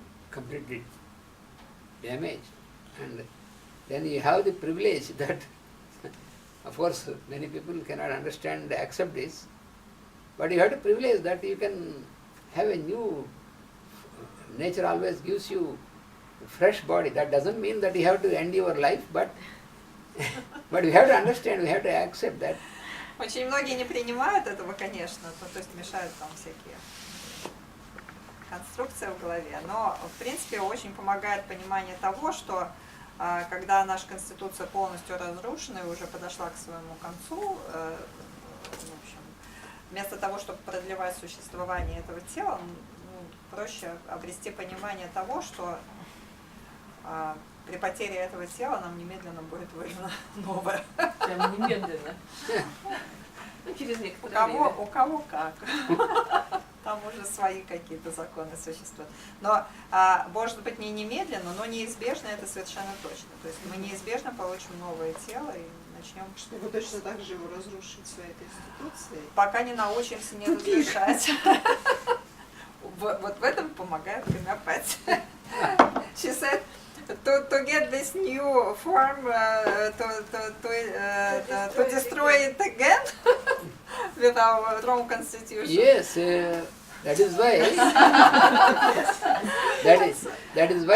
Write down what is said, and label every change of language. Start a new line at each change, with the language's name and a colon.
English: completely damaged, and then you have the privilege that, of course, many people cannot understand, accept this, but you have the privilege that you can have a new, nature always gives you a fresh body. That doesn't mean that you have to end your life, but you have to understand, we have to accept that.
Russian: Очень многие не принимают этого, конечно, то есть мешают там всякие конструкции в голове, но в принципе очень помогает понимание того, что когда наша Конституция полностью разрушена и уже подошла к своему концу, в общем, вместо того, чтобы продлевать существование этого тела, проще обрести понимание того, что при потере этого тела нам немедленно будет выдано новое. Прям немедленно. Ну, через некоторое время. У кого как. Там уже свои какие-то законы существуют. Но, может быть, не немедленно, но неизбежно это совершенно точно. То есть мы неизбежно получим новое тело и начнем... Чтобы точно так же его разрушить своей конституцией. Пока не научимся не разрушать. Вот в этом помогает гомеопатия.
English: She said, to get this new form, to destroy it again with our wrong constitution. Yes, that is why. that is why.